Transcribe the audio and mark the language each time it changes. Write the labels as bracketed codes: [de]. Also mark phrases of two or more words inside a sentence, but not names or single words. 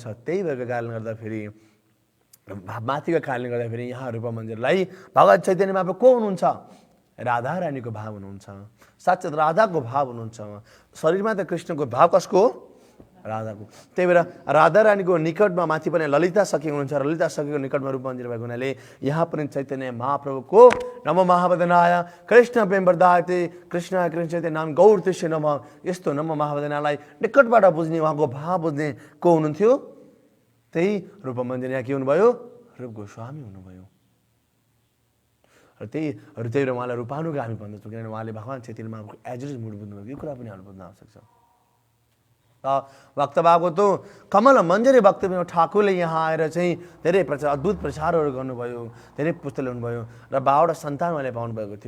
[ne] त्यही भएको कारणले गर्दाखेरि, माथिको कारणले गर्दाखेरि यहाँ रूपमञ्जरीलाई भगवत चैतन्य महाप्रभु को हुनुहुन्छ? राधा रानीको भाव हुनुहुन्छ, साक्षात् राधाको भाव हुनुहुन्छ। शरीरमा त कृष्णको भाव कसको? राधाको। त्यही भएर राधा रानीको निकटमा माथि पनि ललिता सखी हुनुहुन्छ, ललिता सखीको निकटमा रूपमञ्जरी भएको हुनाले यहाँ पनि चैतन्य महाप्रभुको [sa] नमो महावदनाय कृष्ण प्रेम वर्धायते कृष्ण कृष्ण चैतन्य नाम गौर तिष्ठ नमः, [ne] यस्तो नमो महावदनालाई निकटबाट बुझ्ने, उहाँको भाव बुझ्ने को हुनुहुन्थ्यो? त्यही रूपमञ्जरी। यहाँ के हुनुभयो? रूप गोस्वामी हुनुभयो। र त्यही भएर उहाँलाई रूपानुगा हामी भन्दछौँ, किनभने उहाँले भगवान् चैतन्य महाप्रभुको [en] as it is [ne] मुड बुझ्नुभयो। यो कुरा पनि हामीले बुझ्न आवश्यक छ। भक्त बाबुको त कमल मन्जरी भक्तिविनोद ठाकुरले यहाँ आएर चाहिँ धेरै अद्भुत प्रचारहरू गर्नुभयो, धेरै पुस्तक ल्याउनुभयो र 12वटा सन्तान उहाँले पाउनुभएको थियो।